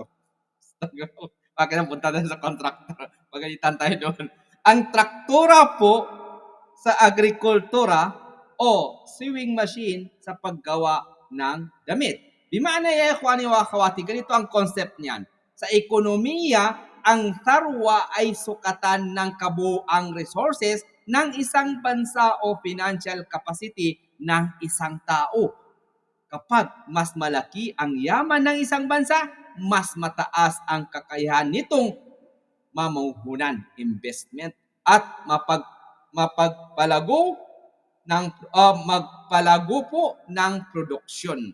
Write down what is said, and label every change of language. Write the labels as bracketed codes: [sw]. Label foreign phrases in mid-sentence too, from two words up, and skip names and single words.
[tl] Bakit napunta na sa contractor? Pagalitan tayo doon. Ang traktura po sa agrikultura o [en] sewing machine [tl] sa paggawa ng damit. [ar] بمعنى يا إخواني وأخواتي, [tl] ganito ang concept niyan. Sa ekonomiya, ang tharwa ay sukatan ng kabuuang resources ng isang bansa o [en] financial capacity [tl] ng isang tao. Kapag mas malaki ang yaman ng isang bansa, mas mataas ang kakayahan nitong mamuhunan, investment, at magpalago po ng produksyon.